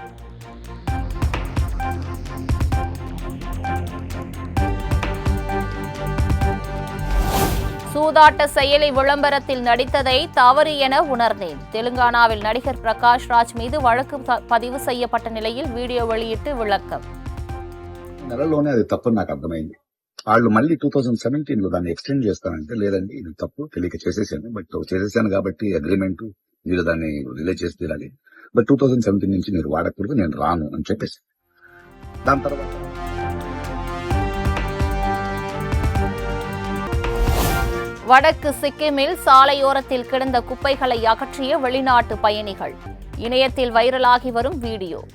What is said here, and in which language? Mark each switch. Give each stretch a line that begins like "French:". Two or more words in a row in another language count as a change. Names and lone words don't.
Tamil: சூதாட்ட செயலி விளம்பரத்தில் நடித்ததை தவறு என உணர்ந்தேன். தெலுங்கானாவில் நடிகர் பிரகாஷ் ராஜ் மீது வழக்கு பதிவு செய்யப்பட்ட நிலையில் வீடியோ வெளியிட்டு விளக்கம்.
Telugu: నెలలోనే అది తప్పని నాకు అర్థమైంది. వాళ్ళు మళ్ళీ 2017లో దాన్ని ఎక్స్టెండ్ చేస్తానంటే లేదండి ఇది తప్పు తెలియక చేసేసాను, బట్ చేసేసాను కాబట్టి అగ్రిమెంట్ మీరు దాన్ని రిలీజ్ చేసి తీరాలి, బట్ 2017 నుంచి మీరు వాడకూడదు, నేను రాను అని చెప్పేసి దాని తర్వాత
Tamil: வடக்கு சிக்கிமில் சாலையோரத்தில் கிடந்த குப்பைகளை அகற்றிய வெளிநாட்டு பயணிகள். இணையத்தில் வைரலாகி வரும் வீடியோ.